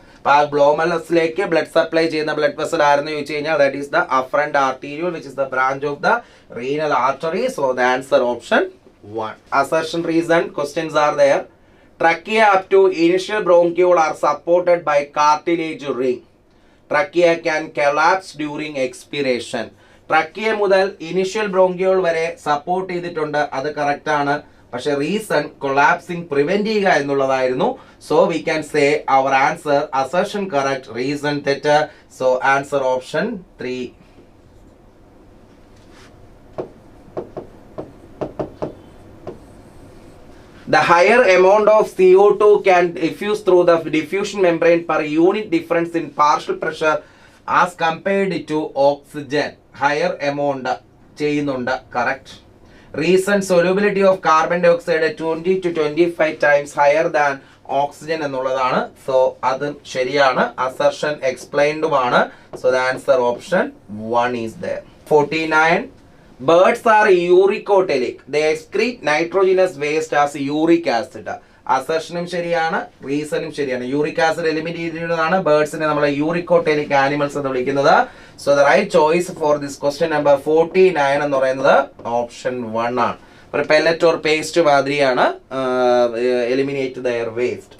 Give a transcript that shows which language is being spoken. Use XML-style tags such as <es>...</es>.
<ml>അപ്പോൾ ആ ഗ്ലോമർലസിലേക്ക് blood supply ചെയ്യുന്ന ബ്ലഡ് വെസൽ ആരെന്ന് ചോദിച്ചു കഴിഞ്ഞാൽ</ml> <en>that is the afferent arteriole, which is the branch of the renal artery. So the answer option 1. Assertion reason questions are there. Trachea up to initial bronchiole are supported by cartilage ring. Trachea can collapse during expiration.</en> <ml>Trachea മുതൽ initial bronchiole വരെ support ചെയ്തിട്ടുണ്ട്, അത് correct ആണ്. പക്ഷെ reason കൊളാപ്സിംഗ് prevent ചെയ്യുക എന്നുള്ളതായിരുന്നു.</ml> <en>so we can say our answer</en> <ml>assertion correct, reason തെറ്റ്.</ml> <en>So answer option 3. The higher amount of CO2 can diffuse through the diffusion membrane per unit difference in partial pressure as compared to oxygen. Higher amount ചെയ്യുന്നുണ്ട്, correct. Reason solubility of carbon dioxide 20 to 25 times higher than oxygen എന്നുള്ളതാണ്.</en> <ml>So അത് ശരിയാണ്. Assertion explained ആണ്.</ml> <en>So the answer option 1 is there. 49. Birds are uricotelic. They excrete nitrogenous waste as uric acid.</en> <ml>അസർഷനും ശരിയാണ്, റീസണും ശരിയാണ്. Uric acid eliminate ചെയ്തിട്ടുള്ളതാണ് ബേർഡ്സിനെ നമ്മൾ യൂറിക്കോട്ടേലിക് animals എന്ന് വിളിക്കുന്നത്.</ml> <en>So the right choice for this question number 49 എന്ന് പറയുന്നത് option 1 ആണ്.</en> <ml>ഒരു പെല്ലറ്റ് ഓർ പേസ്റ്റ് മാതിരിയാണ് എലിമിനേറ്റ് ദയർ വേസ്റ്റ്.</ml>